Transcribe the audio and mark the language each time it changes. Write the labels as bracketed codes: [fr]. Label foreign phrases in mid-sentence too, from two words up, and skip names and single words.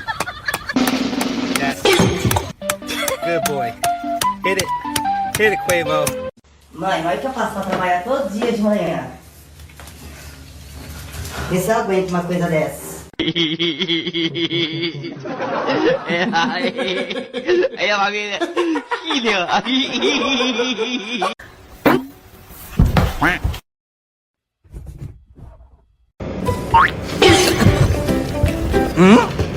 [en] Yes. Good boy. Hit it. Hit it, Quavo. [pt] Mãe, olha que eu faço pra trabalhar todo dia de manhã. Vê se eu aguento uma coisa dessa. [zh] 哎呀妈逼的，细听啊！嗯。